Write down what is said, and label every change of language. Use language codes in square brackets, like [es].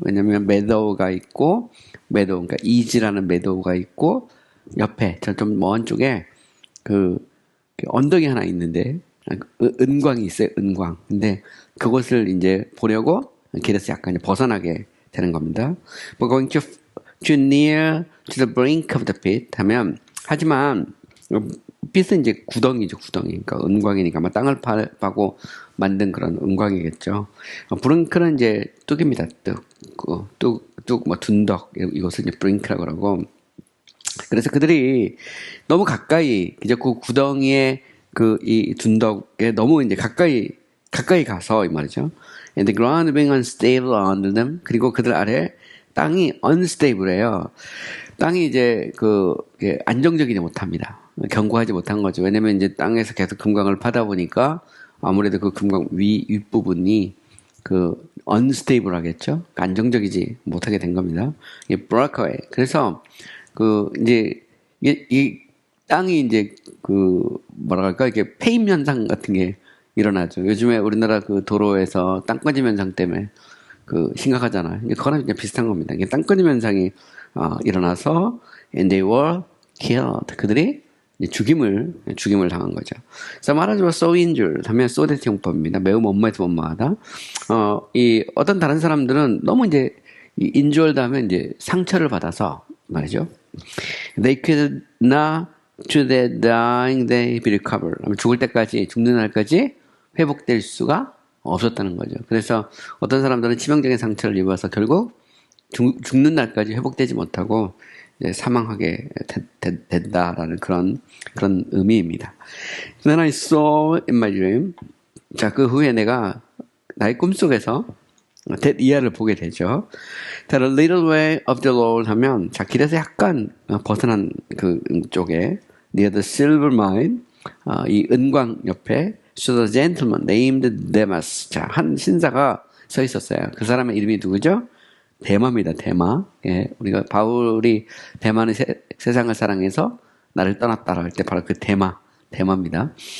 [ko] 왜냐면 meadow가 있고 meadow, 그러니까 easy라는 meadow가 있고 옆에 저 좀 먼 쪽에 그 언덕이 하나 있는데 은광이 있어요. 은광. 근데 그것을 이제 보려고 길에서 약간 벗어나게 되는 겁니다. [en] But going too near to the brink of the pit [ko] 하면 하지만 pit은 이제 구덩이죠. 구덩이. 그러니까 은광이니까 아마 땅을 파고 만든 그런 은광이겠죠. 브링크는 이제 뚝입니다. 뚝, 뭐 둔덕 이것을 이제 브링크라고 그러고. 그래서 그들이 너무 가까이 이제 그 구덩이의 이 둔덕에 너무 이제 가까이 가서 이 말이죠. [en] And the ground being unstable under them. [ko] 그리고 그들 아래 땅이 unstable해요. 땅이 이제 안정적이지 못합니다. 견고하지 못한 거죠. 왜냐면 이제 땅에서 계속 금광을 파다 보니까 아무래도 그 금광 윗부분이 unstable 하겠죠. 안정적이지 못하게 된 겁니다. [en] 이게 broke away. [ko] 그래서 이제 이 땅이 이제 뭐랄까 이게 폐임 현상 같은 게 일어나죠. 요즘에 우리나라 도로에서 땅 꺼짐 현상 때문에 심각하잖아요. 그거랑 이제 비슷한 겁니다. 이게 땅 꺼짐 현상이 일어나서 [en] and they were killed. [ko] 그들이 죽임을 당한 거죠. [en] Some others were so injured [ko] 하면 so that 용법입니다. 매우 못마해서 못마하다. 이 어떤 다른 사람들은 너무 이제 이 injured 하면 이제 상처를 받아서 말이죠. [en] They could not to their dying day be recovered. [ko] 죽을 때까지, 죽는 날까지 회복될 수가 없었다는 거죠. 그래서 어떤 사람들은 치명적인 상처를 입어서 결국 죽는 날까지 회복되지 못하고 이제 사망하게 된다라는 그런 의미입니다. [en] Then I saw in my dream. [ko] 자, 그 후에 내가 나의 꿈속에서 that 이하를 보게 되죠. [en] That a little way of the Lord [ko] 하면 자, 길에서 약간 벗어난 그 쪽에 [en] near the silver mine, [ko] 이 은광 옆에 [en] stood a gentleman named Demas. [ko] 자, 한 신사가 서 있었어요. 그 사람의 이름이 누구죠? 데마입니다. 데마. 예, 우리가 바울이 데마는 세상을 사랑해서 나를 떠났다라 할 때 바로 그 데마입니다.